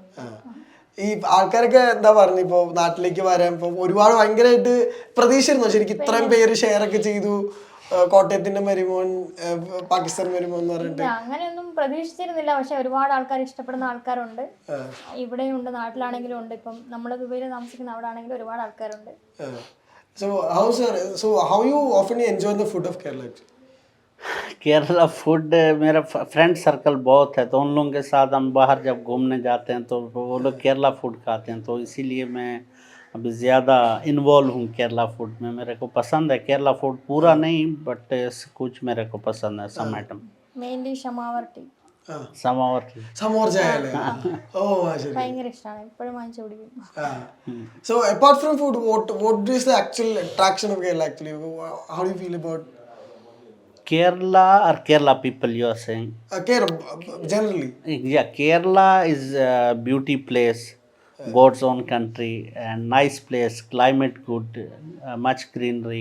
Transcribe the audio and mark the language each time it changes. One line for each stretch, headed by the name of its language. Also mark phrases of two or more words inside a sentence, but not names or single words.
Malayalam: ഈ ആൾക്കാരൊക്കെ എന്താ പറഞ്ഞു ഇപ്പൊ നാട്ടിലേക്ക് വരാൻ ഇപ്പൊ ഒരുപാട് ഭയങ്കരമായിട്ട് പ്രതീക്ഷയായിരുന്നു ശരിക്കും, ഇത്രയും പേര് ഷെയർ ഒക്കെ ചെയ്തു കോട്ടയത്തിന്റെ മരുമോൻ പാകിസ്ഥാൻ മരുമോൻ എന്ന് പറഞ്ഞിട്ട്. അങ്ങനെയൊന്നും പ്രതീക്ഷിച്ചിരുന്നില്ല. പക്ഷെ ഒരുപാട് ആൾക്കാർ ഇഷ്ടപ്പെടുന്ന ആൾക്കാരുണ്ട്, ഇവിടെയും ഉണ്ട്, നാട്ടിലാണെങ്കിലും ഉണ്ട്. ഇപ്പം നമ്മൾ ദുബൈയിൽ താമസിക്കുന്ന അവിടെ ആണെങ്കിലും ഒരുപാട് ആൾക്കാരുണ്ട്.
English: So how you often enjoy the food of Kerala?
Hindi: केरला फूड मेरा
English: friend circle
Hindi: बहुत है, तो उन लोगों के साथ हम बाहर जब घूमने जाते हैं तो वो लोग केरला फूड खाते हैं, तो इसीलिए मैं अभी ज़्यादा इन्वॉल्व हूँ केरला फूड में. मेरे को पसंद है केरला फूड, पूरा नहीं बट कुछ मेरे को पसंद है.
English: some item mainly samovar tea,
Hindi: समावर की
Malayalam: സമോർ ചായ അല്ലേ? ഓ ശരി, ഭയങ്കര ഇഷ്ടമാണ്, എപ്പോഴും വാങ്ങിച്ചു കുടിക്കും.
English: So apart from food, what is the actual attraction of Kerala actually? How do you feel about Kerala or Kerala people you are saying? Kerala generally? Yeah, Kerala is a beauty place, God's own country, and nice place, climate good, much greenery.